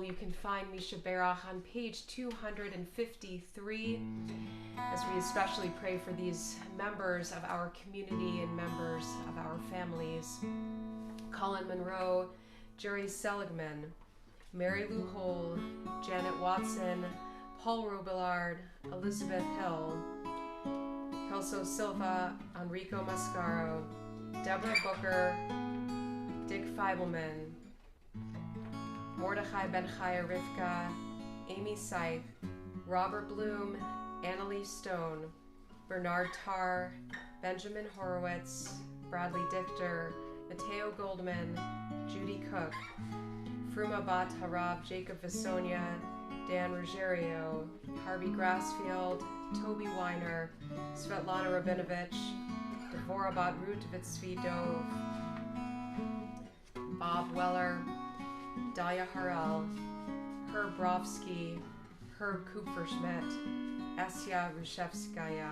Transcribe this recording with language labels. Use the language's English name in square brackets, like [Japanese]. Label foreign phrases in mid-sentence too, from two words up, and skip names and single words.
[English] You can find Misha Berach on page 253, as we especially pray for these members of our community and members of our families. Colin Monroe, Jerry Seligman, Mary Lou Hole, Janet Watson, Paul Robillard, Elizabeth Hill, Kelso Silva, Enrico Mascaro, Deborah Booker, Dick Feibelman, Mordechai Ben-Chaya Rivka, Amy Seith, Robert Bloom, Annalise Stone, Bernard Tarr, Benjamin Horowitz, Bradley Dichter, Mateo Goldman, Judy Cook, Fruma Bat Harab, Jacob Visonia, Dan Ruggiero, Harvey Grassfield, Toby Weiner, Svetlana Rabinovich, Devorah Bat Rutvitsvidov, Bob Weller, Daya Harel, Herb Brovsky, Herb Kupferschmidt, Asya Rushevskaya.